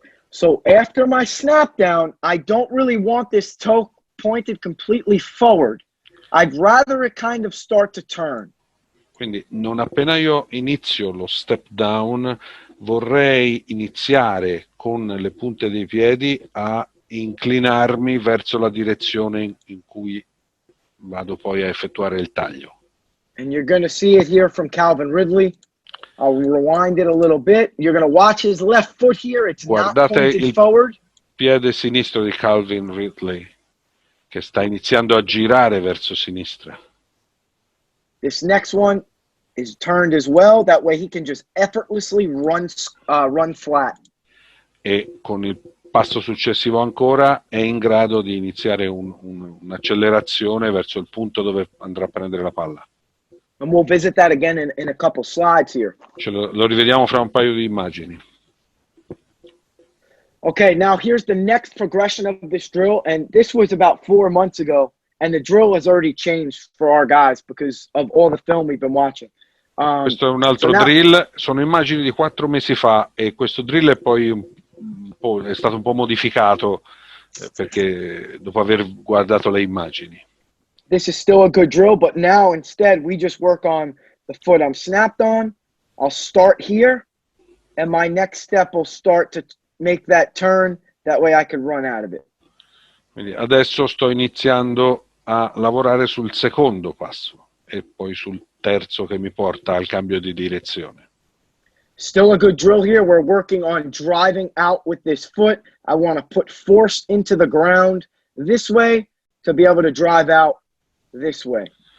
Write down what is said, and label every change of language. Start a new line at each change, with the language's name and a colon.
English: So after my snap down, I don't really want this toe pointed completely forward. I'd rather it kind of start to turn.
Italian: Quindi non appena io inizio lo step down, vorrei iniziare con le punte dei piedi a inclinarmi verso la direzione in cui vado poi a effettuare il taglio.
English: And you're going to see it here from Calvin Ridley. I'll rewind it a little bit. You're going to watch his left foot here. It's not pointed forward.
Italian: Piede sinistro di Calvin Ridley, che sta iniziando a girare verso sinistra.
English: This next one is turned as well. That way he can just effortlessly run flat.
Italian: E con il passo successivo ancora è in grado di iniziare un'accelerazione verso il punto dove andrà a prendere la palla.
English: And we'll visit that again in a couple slides here.
Italian: Lo rivediamo fra un paio di immagini.
English: Okay, now here's the next progression of this drill, and this was about 4 months ago, and the drill has already changed for our guys because of all the film we've been watching.
Italian: Questo è un altro drill, sono immagini di 4 mesi fa e questo drill è poi è stato un po' modificato perché dopo aver guardato le immagini.
English: This is still a good drill, but now instead we just work on the foot I'm snapped on. I'll start here, and my next step will start to make that turn. That way I can run out of it.
Italian: Quindi adesso sto iniziando a lavorare sul secondo passo e poi sul terzo che mi porta al cambio di direzione.
English: Still a good drill here. We're working on driving out with this foot. I want to put force into the ground this way to be able to drive out this way.